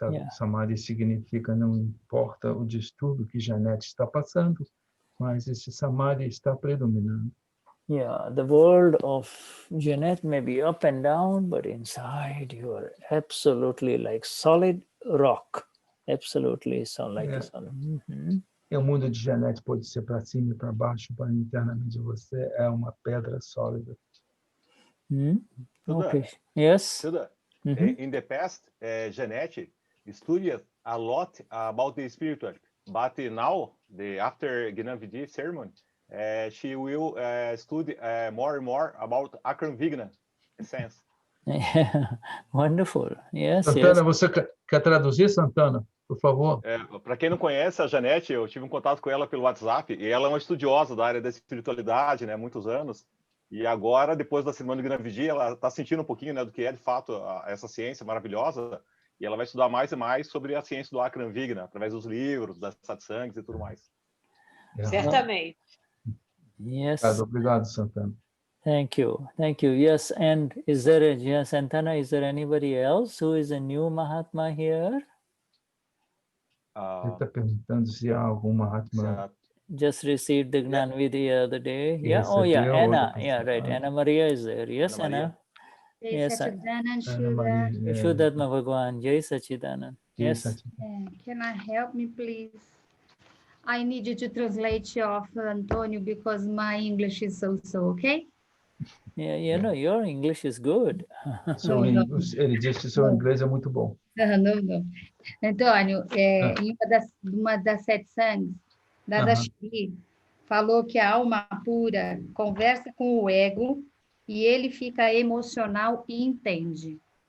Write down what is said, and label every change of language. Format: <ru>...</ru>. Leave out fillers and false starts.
<pt>Samadhi significa não importa o distúrbio que Janet está passando, mas esse samadhi está predominando.</pt> <en>Yeah, the world of Janet may be up and down, but inside you are absolutely like solid rock. Absolutely like a solid.</en> <pt>E o mundo de Janet pode ser para cima e para baixo, para internamente você é uma pedra sólida.</pt> <en>Okay. Yes. Shuddha, in the past, Janet studied a lot about the spiritual, but now, after Gnani ceremony, she will study more and more about Akram Vignan essence. Wonderful. Yes.</en> <pt>Santana, você quer traduzir, Santana? Por favor. Para quem não conhece a Janete, eu tive um contato com ela pelo WhatsApp, e ela é uma estudiosa da área da espiritualidade, né, muitos anos. E agora, depois da cerimônia de Gnani, ela está sentindo um pouquinho, né, do que é de fato essa ciência maravilhosa, e ela vai estudar mais e mais sobre a ciência do Akram Vignan, através dos livros, das satsangs e tudo mais. Certamente.</pt> <en>Yes.</en> <pt>Obrigado, Santana.</pt> <en>Thank you. Yes, and Santana, is there anybody else who is a new Mahatma here?</en> <pt>Ele está perguntando se há algum Mahatma.</pt> <en>Just received the Gnani the other day. Yeah. Anna. Yeah, right. Anna Maria is there. Yes, Anna. Yes. Vishuddhatma Bhagwan. Jai Sachidanand. Yes. Can I help me, please? I need you to translate of Antonio because my English is so okay? Yeah, no, your English is good.</en> <pt>Ele disse que seu inglês é muito bom. Não. Antônio, em uma das sete sangues, Dadashri, falou que a alma pura conversa com o ego e ele fica emocional e entende.</pt>